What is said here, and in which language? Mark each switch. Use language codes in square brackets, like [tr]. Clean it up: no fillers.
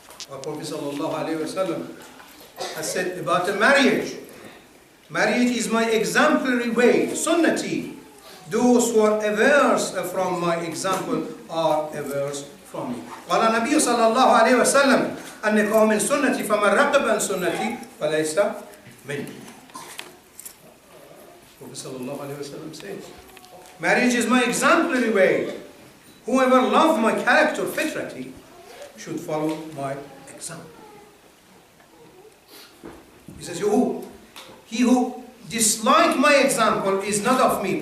[en] Our Prophet ﷺ has said about a marriage. Marriage is my exemplary way, sunnati. Those who are averse from my example are averse from me. [ar] قال النبي صلى الله عليه وسلم النكاح من سنتي فمن رغب عن سنتي فليس مني. [en] Prophet sallallahu alaihi wasallam says, marriage is my exemplary way. Whoever loves my character fitrati should follow my example. He says, he who dislike my example is not of me.